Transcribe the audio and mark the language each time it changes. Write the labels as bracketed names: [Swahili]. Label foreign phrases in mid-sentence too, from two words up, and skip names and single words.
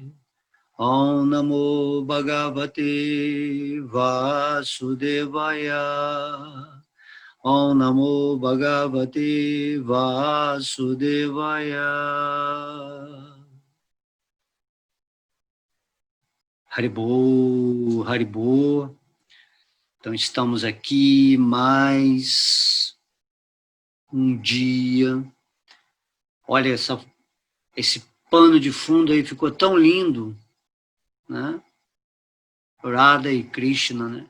[Sanskrit] ॐ नमो भगवते वासुदेवाय. ॐ नमो भगवते वासुदेवाय. हरिबोल, हरिबोल. [Portuguese] Então estamos aqui mais um dia. Olha, esse pano de fundo aí ficou tão lindo, né? Radha e Krishna, né?